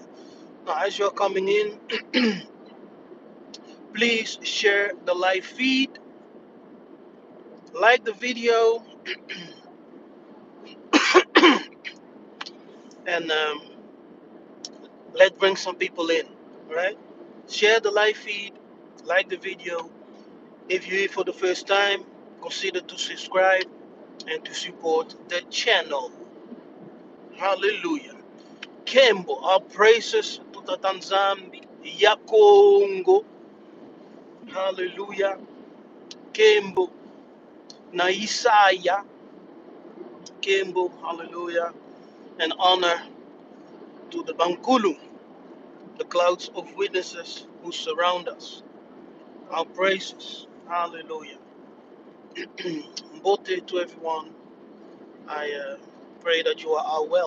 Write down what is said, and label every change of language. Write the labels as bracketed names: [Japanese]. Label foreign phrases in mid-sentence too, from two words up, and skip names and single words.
[English] Now, as you're coming in, please share the live feed, like the video, and let's bring some people in. All right? Share the live feed, like the video. If you're here for the first time, consider to subscribe and to support the channel. Hallelujah. Kembo, our praises to the Tanzambi, Yakongo. [Lingala] Hallelujah. Kembo, na Isaya. Kembo, hallelujah. [English] And honor to the Bankulu, the clouds of witnesses who surround us. Our praises. Hallelujah. Mbote to everyone. I pray that you are all well.